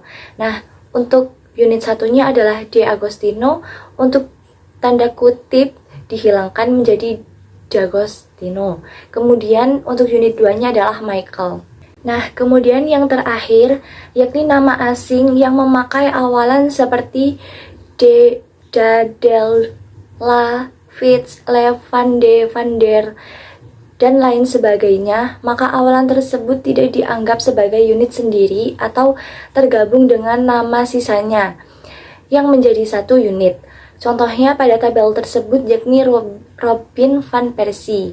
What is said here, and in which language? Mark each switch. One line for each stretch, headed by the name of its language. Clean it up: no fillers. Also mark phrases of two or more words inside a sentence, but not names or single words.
Indonesian: Nah, untuk unit satunya adalah D. Agostino, untuk tanda kutip dihilangkan menjadi D'Agostino. Kemudian untuk unit 2-nya adalah Michael. Nah, kemudian yang terakhir yakni nama asing yang memakai awalan seperti D, Da, Del, La, Fitz, Le, Van de, Van der, dan lain sebagainya, maka awalan tersebut tidak dianggap sebagai unit sendiri atau tergabung dengan nama sisanya yang menjadi satu unit. Contohnya pada tabel tersebut yakni Robin van Persie.